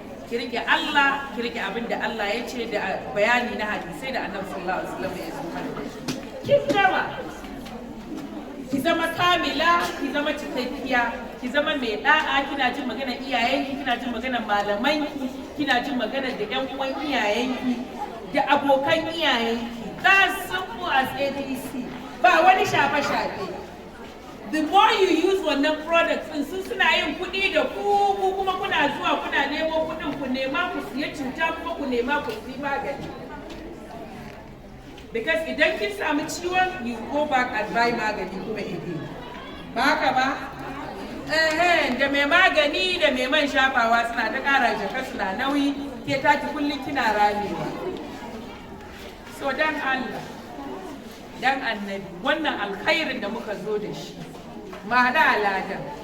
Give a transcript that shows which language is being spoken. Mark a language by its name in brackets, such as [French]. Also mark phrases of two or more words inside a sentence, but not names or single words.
[Hausa] Ki rike Allah, ki rike abin da Allah ya ce da bayani na hadisai da Annabi [Arabic] صلى الله عليه وسلم [Hausa] ya zo mana da shi. Kin gama. Ki zama kamila, ki zama cikakkiya, ki zama mai da'a, kina jin magana iyayenki, kina jin magana malamanki, kina jin magana da ƴan uwan iyayenki, da abokan iyayenki. [English] That's simple as A B C. [Hausa] Ba wani shafe-shafe. [English] The more you use [Hausa] wannan product ɗin, sun suna yin kuɗi da ku, ku kuma kuna zuwa kuna nemo kuɗin, ku nema ku siya cuta, kuma ku nema ku siya magani. Because idan kin samu ciwon, [English] you go back and buy [Hausa] magani kuma [English] again. [Hausa] Ba haka ba? Ehen, da mai magani da mai man shafawa suna ta ƙara jaka, suna nauyi, ke taki kullum kina ramewa. So dan Allah, dan Annabi, wannan alkhairin da muka zo da shi, ma haɗa aladan.